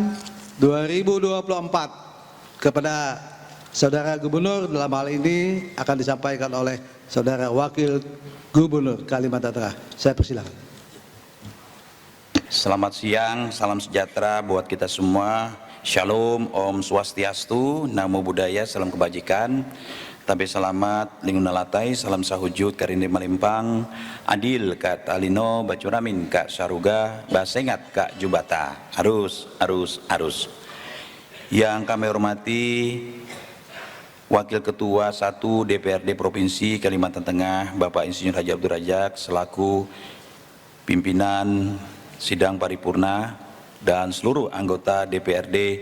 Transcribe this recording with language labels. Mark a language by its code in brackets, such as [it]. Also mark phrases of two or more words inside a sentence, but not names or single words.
[id] 2024 kepada Saudara Gubernur, dalam hal ini akan disampaikan oleh Saudara Wakil Gubernur Kalimantan Tengah. Saya persilakan. Selamat siang, salam sejahtera buat kita semua. Shalom, Om Swastiastu, Namo Buddhaya, salam kebajikan. [nij] Tabe selamat, lingun nalatai, salam sahujud, karinde malimpang, [knx] adil, Kak Talino, bacuramin, Kak Saruga, basengat, Kak Jubata. [id] Arus. Yang kami hormati Wakil Ketua 1 DPRD Provinsi Kalimantan Tengah, Bapak Insinyur Haji Abdul Razak, selaku pimpinan sidang paripurna dan seluruh anggota DPRD